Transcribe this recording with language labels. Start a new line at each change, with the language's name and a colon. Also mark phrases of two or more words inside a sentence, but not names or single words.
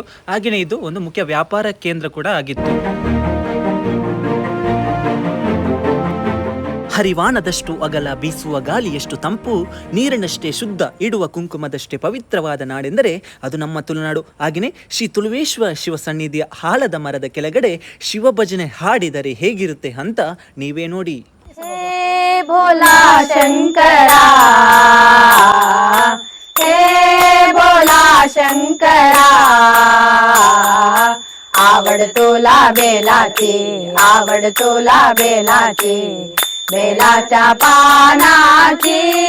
Kannada: ಹಾಗೆಯೇ ಇದು ಒಂದು ಮುಖ್ಯ ವ್ಯಾಪಾರ ಕೇಂದ್ರ ಕೂಡ ಆಗಿತ್ತು. ಹರಿವಾಣದಷ್ಟು ಅಗಲ, ಬೀಸುವ ಗಾಳಿಯಷ್ಟು ತಂಪು, ನೀರಿನಷ್ಟೇ ಶುದ್ಧ, ಇಡುವ ಕುಂಕುಮದಷ್ಟೇ ಪವಿತ್ರವಾದ ನಾಡೆಂದರೆ ಅದು ನಮ್ಮ ತುಳುನಾಡು. ಹಾಗೆಯೇ ಶ್ರೀ ತುಳುವೇಶ್ವರ ಶಿವ ಸನ್ನಿಧಿಯ ಆಲದ ಮರದ ಕೆಳಗಡೆ ಶಿವ ಭಜನೆ ಹಾಡಿದರೆ ಹೇಗಿರುತ್ತೆ ಅಂತ ನೀವೇ ನೋಡಿ.
Marathi: हे भोला शंकरा, हे भोला शंकरा, आवड तुला बेलाची, आवड तुला बेलाची, बेलाच्या पानाची.